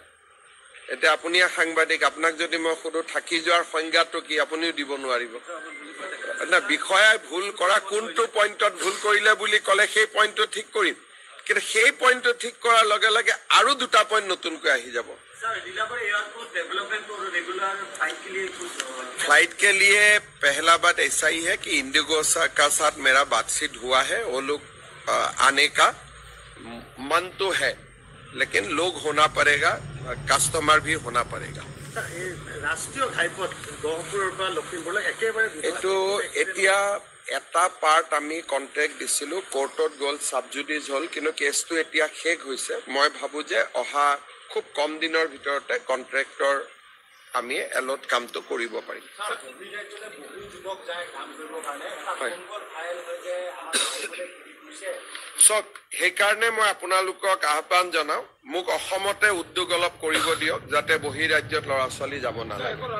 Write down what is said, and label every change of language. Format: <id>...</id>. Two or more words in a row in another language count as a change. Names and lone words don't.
<as>এতিয়া আপুনি সাংবাদিক আপোনাক যদি মই সুধো থাকি যোৱাৰ সংজ্ঞাটো কি আপুনিও দিব নোৱাৰিব না। বিষয়াই ভুল কৰা কোনটো পইণ্টত ভুল কৰিলে বুলি ক'লে সেই পইণ্টটো ঠিক কৰিম কিন্তু সেই পইণ্টটো ঠিক কৰাৰ লগে লগে আৰু দুটা পইণ্ট নতুনকৈ আহি যাব।</as> <hi>फ्लाइट के लिए पहला बात ऐसा ही है कि इंडिगो का साथ मेरा बातचीत हुआ है। वो लोग आने का मन तो है लेकिन लोग होना पड़ेगा, कस्टमर भी होना पड़ेगा।</hi> <as>ৰাষ্ট্ৰীয় ঘাইপথ गहपुৰৰ পৰা লখিমপুৰলৈ একেবাৰে এইটো এতিয়া এটা পাৰ্ট আমি কন্ট্ৰেক্ট দিছিলো কোৰ্টত গ'ল সাবজুডিজ হ'ল কিন্তু কেছটো এতিয়া শেষ হৈছে। মই ভাবো যে অহা খুব কম দিনৰ ভিতৰতে কন্ট্ৰেক্টৰ আমি এলট কামটো কৰিব পাৰিম। চক সেইকাৰণে মই আপোনালোকক আহ্বান জনাওঁ মোক অসমতে উদ্যোগ অলপ কৰিব দিয়ক যাতে বহিৰাজ্যত ল'ৰা ছোৱালী যাব নালাগে।</as>